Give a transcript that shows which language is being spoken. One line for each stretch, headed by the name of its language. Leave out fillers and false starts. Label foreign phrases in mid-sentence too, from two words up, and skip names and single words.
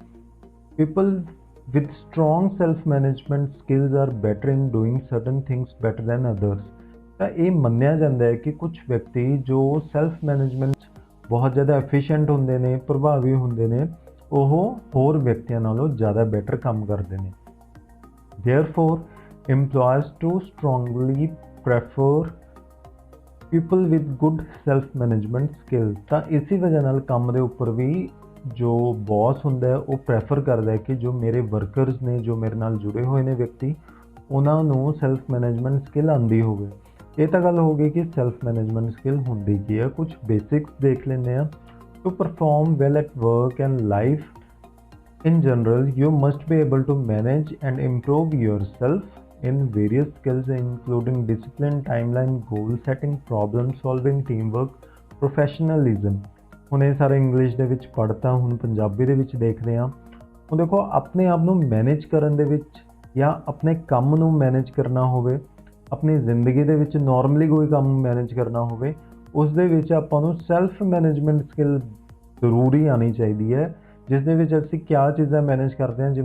English: People with strong self management skills are better in doing certain things better than others.
Punjabi: ਤਾਂ ਇਹ ਮੰਨਿਆ ਜਾਂਦਾ ਹੈ ਕਿ ਕੁਝ ਵਿਅਕਤੀ ਜੋ
English: self management
Punjabi: ਬਹੁਤ ਜ਼ਿਆਦਾ ਐਫੀਸ਼ੀਐਂਟ ਹੁੰਦੇ ਨੇ, ਪ੍ਰਭਾਵੀ ਹੁੰਦੇ ਨੇ, ਉਹ ਹੋਰ ਵਿਅਕਤੀਆਂ ਨਾਲੋਂ ਜ਼ਿਆਦਾ ਬੈਟਰ ਕੰਮ ਕਰਦੇ ਨੇ।
English: ਦੇਅਰਫੋਰ employers to strongly prefer people with good self management skills।
Punjabi: ਤਾਂ ਇਸੇ ਵਜ੍ਹਾ ਨਾਲ ਕੰਮ ਦੇ ਉੱਪਰ ਵੀ ਜੋ ਬੌਸ ਹੁੰਦਾ ਹੈ ਉਹ ਪ੍ਰੈਫਰ ਕਰਦਾ ਹੈ ਕਿ ਜੋ ਮੇਰੇ ਵਰਕਰਸ ਨੇ, ਜੋ ਮੇਰੇ ਨਾਲ ਜੁੜੇ ਹੋਏ ਨੇ ਵਿਅਕਤੀ, ਉਹਨਾਂ ਨੂੰ
English: self management skill
Punjabi: ਆਉਂਦੀ ਹੋਵੇ। ਇਹ ਤਾਂ ਗੱਲ ਹੋ ਗਈ ਕਿ
English: self management skill
Punjabi: ਹੁੰਦੀ ਕੀ ਹੈ। ਕੁਝ ਬੇਸਿਕਸ ਦੇਖ ਲੈਂਦੇ ਹਾਂ।
English: to perform well at work and life in general, you must be able to manage and improve yourself in various skills including discipline, timeline, goal setting, problem solving, teamwork, professionalism।
Punjabi: ਹੁਣ ਇਹ ਸਾਰੇ ਇੰਗਲਿਸ਼ ਦੇ ਵਿੱਚ ਪੜ੍ਹਤਾ, ਹੁਣ ਪੰਜਾਬੀ ਦੇ ਵਿੱਚ ਦੇਖਦੇ ਹਾਂ। ਹੁਣ ਦੇਖੋ, ਆਪਣੇ ਆਪ ਨੂੰ ਮੈਨੇਜ ਕਰਨ ਦੇ ਵਿੱਚ ਜਾਂ ਆਪਣੇ ਕੰਮ ਨੂੰ ਮੈਨੇਜ ਕਰਨਾ ਹੋਵੇ, ਆਪਣੀ ਜ਼ਿੰਦਗੀ ਦੇ ਵਿੱਚ ਨੋਰਮਲੀ ਕੋਈ ਕੰਮ ਮੈਨੇਜ ਕਰਨਾ ਹੋਵੇ, ਉਸ ਦੇ ਵਿੱਚ ਆਪਾਂ ਨੂੰ
English: self management skill
Punjabi: ਜ਼ਰੂਰੀ ਆਉਣੀ ਚਾਹੀਦੀ ਹੈ, ਜਿਸ ਦੇ ਵਿੱਚ ਅਸੀਂ ਕਿਆ ਚੀਜ਼ਾਂ ਮੈਨੇਜ ਕਰਦੇ ਹਾਂ।